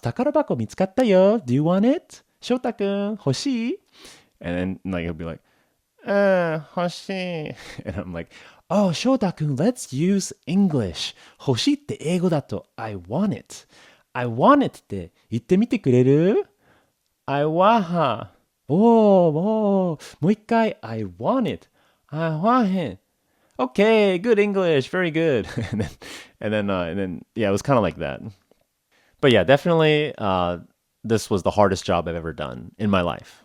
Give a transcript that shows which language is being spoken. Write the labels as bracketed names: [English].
[Japanese] Takarabako mitsukatta yo. [English] Do you want it? [Japanese] Shota-kun, hoshii? [English] And then like he'll be like, hoshii. And I'm like, oh, Shota-kun, let's use English. [Japanese] Hoshii って英語だと [English] I want it. I want it [Japanese] って言ってみてくれる？ [English] I want. [Japanese] もう一回 [English] I want it. I want it. Okay, good English, very good. and then, yeah, it was kind of like that. But yeah, definitely, this was the hardest job I've ever done in my life.